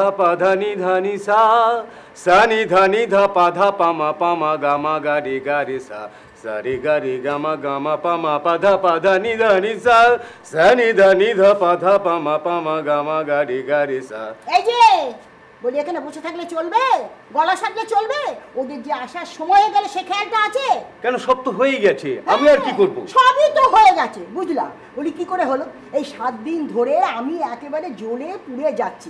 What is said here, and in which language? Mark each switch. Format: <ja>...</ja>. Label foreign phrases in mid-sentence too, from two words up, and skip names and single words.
<bn>पा धा नि धा नि सा सा नि धा पा मा गा मा गा रे सा सा रे गा मा पा मा पा धा नि धा नि सा सा नि धा पा मा गा रे सा। এই যে বলি, এখানে বসে থাকলে চলবে? গলা সাজলে চলবে? ওদের যে আসার সময় হয়ে গেলে সে খেয়ালটা আছে? কেন, সব তো হয়ে গেছে, আমি আর কি করব? সবই তো হয়ে গেছে, বুঝলাম। বলি কি করে হলো? এই 7 দিন ধরে আমি একেবারে জ্বলে পুড়ে যাচ্ছি।</bn>